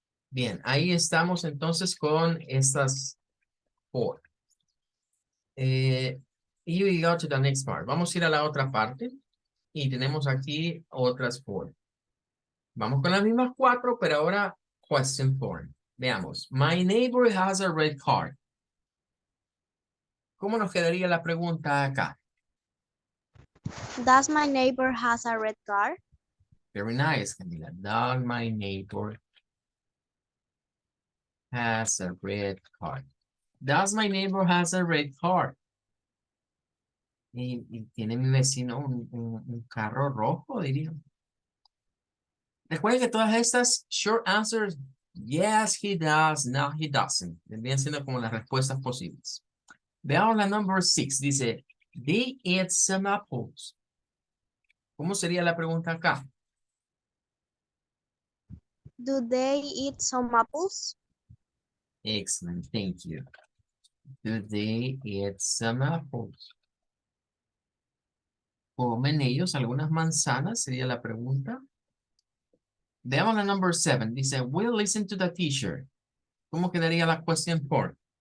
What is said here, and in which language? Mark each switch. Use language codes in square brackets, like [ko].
[es] Bien, ahí estamos entonces con estas 4. Y [en] we go to the next part. [es] Vamos a ir a la otra parte. Y tenemos aquí otras 4. Vamos con las mismas 4, pero ahora question form. Veamos. [en] My neighbor has a red car. [es] ¿Cómo nos quedaría la pregunta acá? [en] Does my neighbor has a red car? Very nice, Camila. Does my neighbor has a red car? Does my neighbor has a red car? [es] Y tiene mi vecino un carro rojo, diría. Recuerden que todas estas short answers, [en] yes, he does, no, he doesn't. [es] Vendrían siendo como las respuestas posibles. Veamos la number 6. [en] Dice, they eat some apples. [es] ¿Cómo sería la pregunta acá? [en] Do they eat some apples? Excellent, thank you. Do they eat some apples? [es] ¿Comen ellos algunas manzanas? Sería la pregunta. Veamos la number 7. [en] Dice, we'll listen to the teacher. [es] ¿Cómo quedaría la question form?